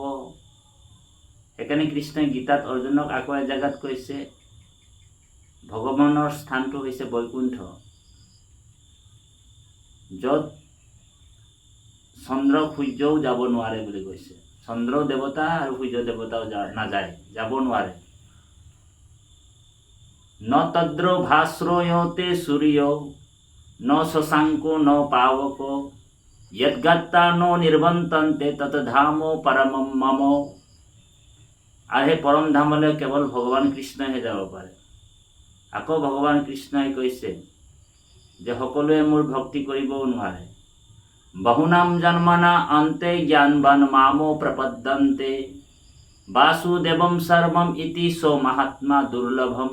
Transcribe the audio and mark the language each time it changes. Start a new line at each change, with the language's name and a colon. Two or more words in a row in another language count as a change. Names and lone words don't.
Assamese: সেইকাৰণে কৃষ্ণই গীতাত অৰ্জুনক আকৌ এজেগাত কৈছে ভগৱানৰ স্থানটো হৈছে বৈকুণ্ঠ, য'ত চন্দ্ৰ সূৰ্যও যাব নোৱাৰে বুলি কৈছে। চন্দ্ৰ দেৱতা আৰু সূৰ্য দেৱতাও নাযায়, যাব নোৱাৰে।
Sanskrit: ন তদ্ৰ ভাস্ৰয়তে সূৰ্য ন শশাঙ্কো ন পাৱক यद्गत्ता नो निर्बंतन्ते तत् धामो परमं मम।
Assamese: আৰু সেই পৰম ধামলৈ কেৱল ভগৱান কৃষ্ণইহে যাব পাৰে। আকৌ ভগৱান কৃষ্ণই কৈছে যে সকলোৱে মোৰ ভক্তি কৰিবও নোৱাৰে।
Sanskrit: বহুনাম জন্মনা অন্তে জ্ঞানবান মামো প্ৰপদ্যন্তে বাসুদেৱম সৰ্বম ইতি সো মহাত্মা দুৰ্লভম।